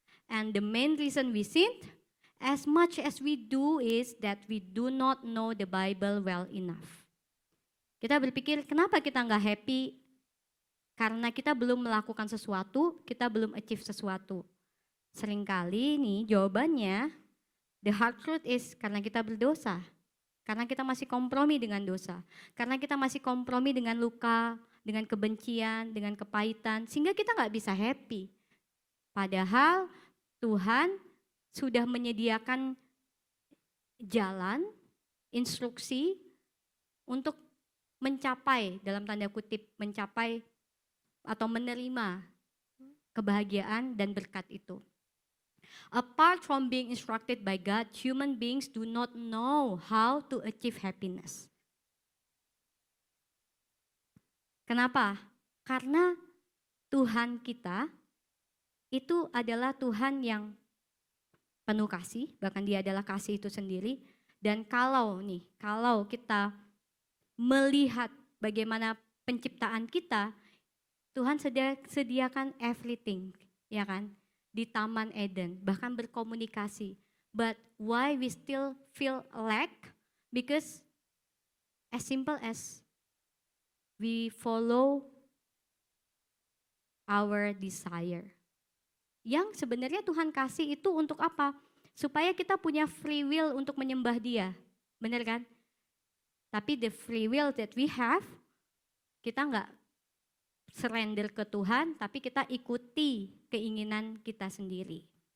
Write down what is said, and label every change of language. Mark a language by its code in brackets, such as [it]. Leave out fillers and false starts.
[en] And the main reason we sinned, as much as we do, is that we do not know the Bible well enough. [id] Kita berpikir, kenapa kita nggak happy? Karena kita belum melakukan sesuatu, kita belum achieve sesuatu. Seringkali nih jawabannya, [en] the hard truth is [id] karena kita berdosa. Karena kita masih kompromi dengan dosa. Karena kita masih kompromi dengan luka, dengan kebencian, dengan kepahitan. Sehingga kita nggak bisa happy. Padahal Tuhan sudah menyediakan jalan, instruksi untuk mencapai, dalam tanda kutip, mencapai atau menerima kebahagiaan dan berkat itu. [en] Apart from being instructed by God, human beings do not know how to achieve happiness. [id] Kenapa? Karena Tuhan kita itu adalah Tuhan yang penuh kasih, bahkan Dia adalah kasih itu sendiri. Dan kalau kita melihat bagaimana penciptaan kita, Tuhan sediakan everything, ya kan? Di Taman Eden, bahkan berkomunikasi. [en] But why we still feel lack? Because as simple as we follow our desire. [id] Yang sebenarnya Tuhan kasih itu untuk apa? Supaya kita punya free will untuk menyembah Dia. Benar kan? Tapi [en] the free will that we have, [id] kita nggak surrender ke Tuhan, tapi kita ikuti keinginan kita sendiri.